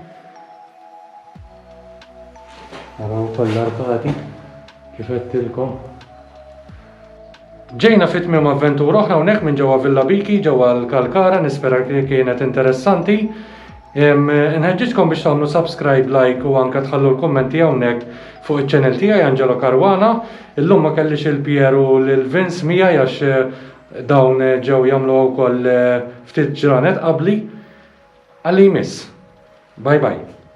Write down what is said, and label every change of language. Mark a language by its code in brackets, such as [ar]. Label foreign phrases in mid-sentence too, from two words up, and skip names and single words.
[mt] Araw ukoll l-arkati kif qedtilkom. Ġejna fit-tmiem avventura oħra hawnhekk minn ġewwa Villa Biki ġewwa l-Kalkara, nispera li kienet interessanti. Nħeġġitkom biex tagħmlu [en] subscribe, like [mt] u anke tħallu l-kummenti hawnhekk fuq iċ-channel tiegħi Angelo Caruana. Illum ma kellix il-Pier u l-Vince miegħi għax dawn ġew jagħmlu wkoll ftit ġranet qabli. Għalli jmiss. [en] Bye bye.